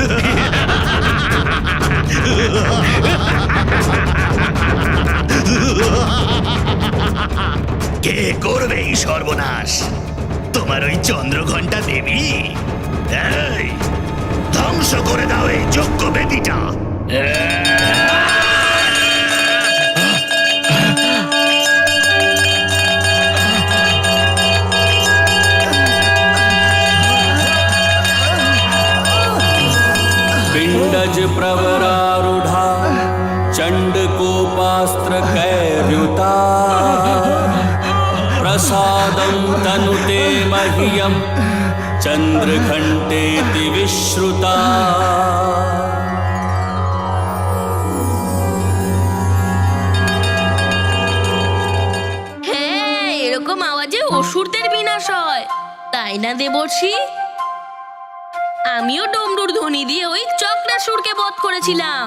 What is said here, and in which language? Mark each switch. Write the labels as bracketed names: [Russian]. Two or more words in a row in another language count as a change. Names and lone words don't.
[Bangla] কে করবে এই সর্বনাশ? তোমার ওই চন্দ্রঘণ্টা দেবী? এই, ধ্বংস করে দাও এই যজ্ঞ বেদিটা। [Sanskrit] पिण्डज प्रवरारूढा चण्डकोपास्त्र कैर्युता प्रसादं तनुते मह्यं चन्द्रघण्टेति विश्रुता। [Bangla] হ্যাঁ, এরকম আওয়াজে অসুরদের বিনাশ হয়, তাই না দেবর্ষি? আমিও ডমরুর ধ্বনি দিয়ে ওই চক্রাসুরকে বধ করেছিলাম।